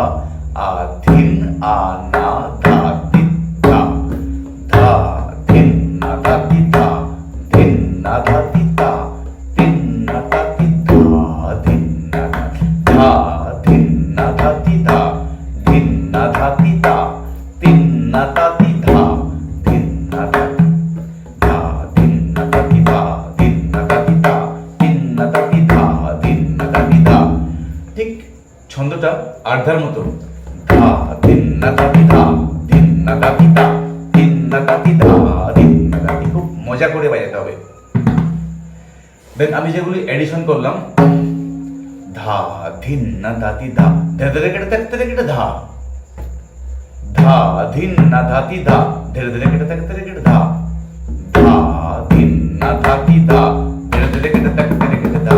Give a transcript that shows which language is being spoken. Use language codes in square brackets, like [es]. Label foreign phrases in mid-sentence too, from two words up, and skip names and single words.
[bn] adhin ana dhati, ta dha dhin na dhati, ta dhin na dhati, ta tin na dhati, dha dhin na dhati, dha dhin na dhati, dha dhin na dhati, ta tin na dhati, dha dhin na dhati, dha dhin na dhati, dha dhin na dhati, ta tin na dhati, dha dhin na dhati, dha। ঠিক ছন্দটা আর্ধার মতো, ধা দিন না দাতি, ধা দিন না দাতি, তা দিন না দাতি, ধা দিন না দাতি। খুব মজা করে বাজাতে হবে। দেন আমি যেগুলি এডিশন করলাম, ধা ধিন না দাতি, ধা ধীরে ধীরে কেটে থাকতে কেটে, ধা ধা ধিন না ধাতি, ধা ধীরে ধীরে কেটে থাকতে কেটে, ধা ধা ধিন না ধাতি, ধা ধীরে ধীরে কেটে থাকতে কেটে, ধা।